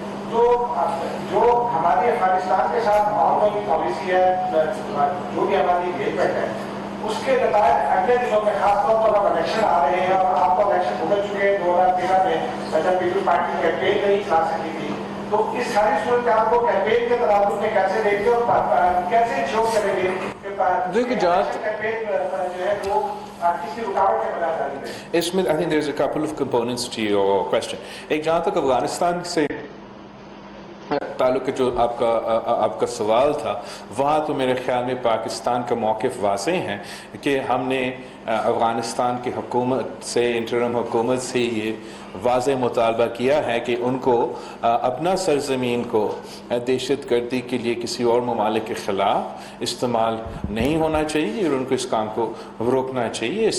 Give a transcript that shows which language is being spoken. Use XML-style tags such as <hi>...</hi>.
<ur>تو جو ہماری افغانستان کے ساتھ آن گوئنگ پالیسی ہے, جو بھی ہماری انگیجمنٹ ہے, اس کے نتائج اگلے دنوں میں خاص طور پر اب الیکشن آ رہے ہیں, اور آپ کو الیکشن گزر چکے ہیں 2013 میں جب پیپل پارٹی کیمپین نہیں چلا سکی تھی. تو اس ساری صورتحال کو کیمپین کے تناظر میں کیسے دیکھتے اور کیسے انشور کریں گے کہ کیمپین جو ہے وہ کسی رکاوٹ کے بنا جاری رہے؟ اس میں</ur> <en>I think there's a couple of components to your question.</en> <ur>ایک جہاں تک افغانستان سے تعلق جو آپ کا سوال تھا, وہاں تو میرے خیال میں پاکستان کا موقف واضح ہے کہ ہم نے افغانستان کی حکومت سے, انٹرم حکومت سے یہ واضح مطالبہ کیا ہے کہ ان کو اپنا سرزمین کو دہشت گردی کے لیے کسی اور ممالک کے خلاف استعمال نہیں ہونا چاہیے, اور ان کو اس کام کو روکنا چاہیے.</ur>